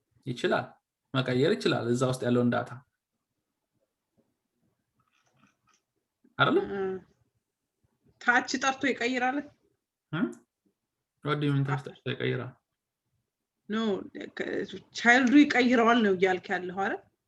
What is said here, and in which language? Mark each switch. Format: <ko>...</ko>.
<am>ይችላል፣ መቀየር ይችላል እዛ ውስጥ ያለውን ዳታ አይደል? ታች ጠርቶ ይቀይራል።</am> <en>what do you mean</en> <am>ታች ጠርቶ ይቀይራል? ኖ ቻይልዱ ይቀይረዋል ነው እያልክ ያለው አይደል?</am>